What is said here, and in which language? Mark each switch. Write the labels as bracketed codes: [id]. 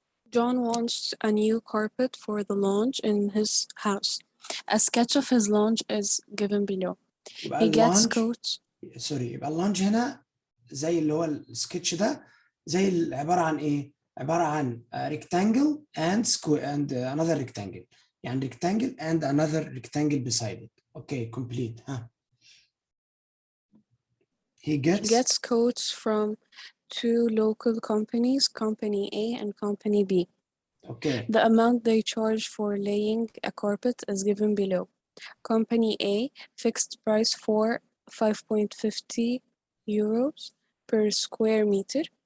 [en] John wants a new carpet for the lounge in his house. A sketch of his lounge is given below. [ar] يبقى [en] He gets [ar] اللانج [en] coats. [ar] سوري، يبقى اللانج هنا زي اللي هو السكتش ده، زي عباره عن ايه؟ عباره عن [en] rectangle and square and another rectangle، [ar] يعني [en] rectangle and another rectangle beside it. Okay, complete. ها. He He gets coats from two local companies, Company A and Company B. Okay. The amount they charge for laying a carpet is given below. Company A fixed price for 5.50 euros per square meter.